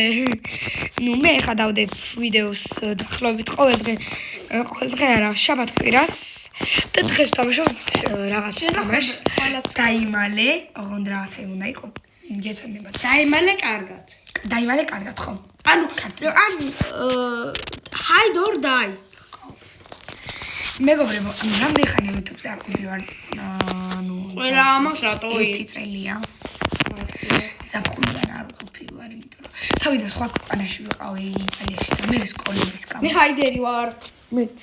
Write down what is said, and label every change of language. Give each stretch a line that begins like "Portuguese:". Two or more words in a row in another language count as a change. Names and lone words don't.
Georgian: ნუ მე ხა დავდებ ვიდეოს დაახლოებით ყოველ დღე არა, შაბათ-კვირას და დღეს ვთამაშობ რაღაც თამაშს. დაიმალე, ოღონდ რაღაცა უნდა იყო. გესვენებათ. დაიმალე კარგად. დაიმალე კარგად ხო? ანუ
English: hide or die.
Georgian: მეგობრებო, რამდენი ხანი YouTube-ზე არ ყოფილი ვარ? ყველა ამას რატო 1 წელია. საფხულიდან არ ყოფილი ვარ, იმიტომ რომ თავიდან სხვა ქვეყანაში ვიყავი იტალიაში და მე სკოლის გამო. მე ჰაიდერი ვარ. მეც.